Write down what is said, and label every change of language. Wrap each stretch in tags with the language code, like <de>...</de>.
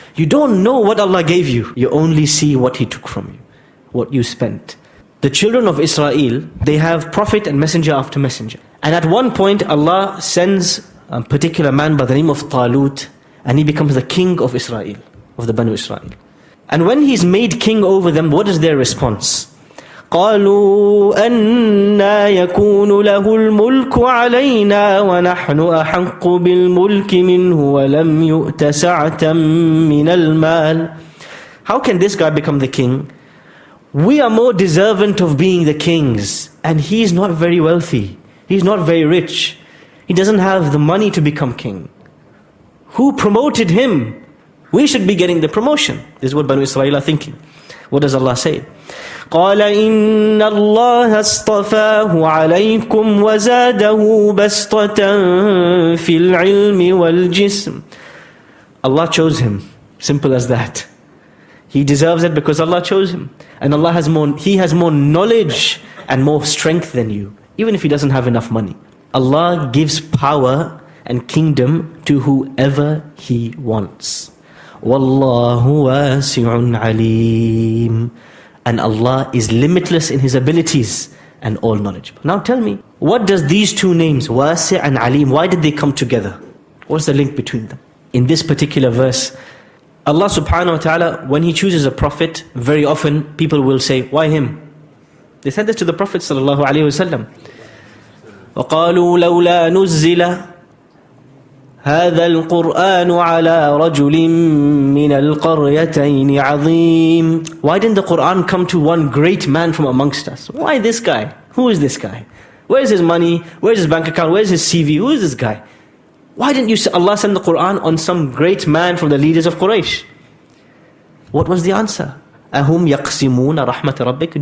<en>You don't know what Allah gave you. You only see what He took from you, what you spent. The children of Israel, they have prophet and messenger after messenger. And at one point Allah sends a particular man by the name of Talut, and he becomes the king of Israel, of the Banu Israel. And when he's made king over them, what is their response?</en> <ar>قالوا أنا يكون له الملك علينا ونحن أحق بالملك منه ولم يؤت سعة من المال.</ar> <en>How can this guy become the king? We are more deserving of being the kings, and he's not very wealthy. He's not very rich. He doesn't have the money to become king. Who promoted him? We should be getting the promotion. This is what Banu Israel are thinking. What does Allah say?</en> <ar>قال إن الله اصطفاه عليكم وزاده بسطة في العلم والجسم.</ar> <en>Allah chose him. Simple as that. He deserves it because Allah chose him. And Allah has He has more knowledge and more strength than you, even if he doesn't have enough money. Allah gives power and kingdom to whoever He wants.</en> <ar>Wallahu wasi'un alim.</ar> <en>And Allah is limitless in His abilities and all knowledgeable. Now tell me, what does these two names, Wasi' and Alim, why did they come together? What's the link between them? In this particular verse, Allah subhanahu wa ta'ala, when He chooses a prophet, very often people will say, why him? They said this to the Prophet sallallahu alaihi wasallam.</en> <ar>وَقَالُوا لَوْلَا نُزِّلَ هذا القرآن على رجل من القريتين عظيم.</ar> <en>Why didn't the Quran come to one great man from amongst us? Why this guy? Who is this guy? Where is his money? Where is his bank account? Where is his CV? Who is this guy? Why didn't Allah send the Quran on some great man from the leaders of Quraysh? What was the answer?</en> <ar>أَهُمْ يَقْسِمُونَ رَحْمَةَ رَبِّكَ.</ar>